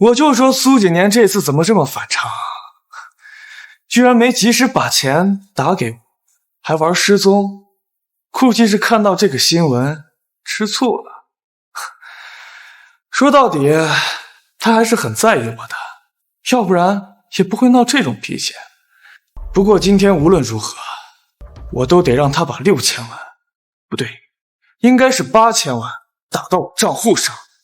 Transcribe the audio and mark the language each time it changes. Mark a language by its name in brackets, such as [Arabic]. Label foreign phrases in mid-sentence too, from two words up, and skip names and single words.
[Chinese] 我就说蘇景年這次怎麼這麼反常，居然沒及時把錢打給我，還玩失蹤，估計是看到這個新聞吃醋了。說到底，他還是很在意我的，要不然也不會鬧這種脾氣。不過今天無論如何，我都得讓他把6000萬，不對，應該是8000萬打到我賬戶上。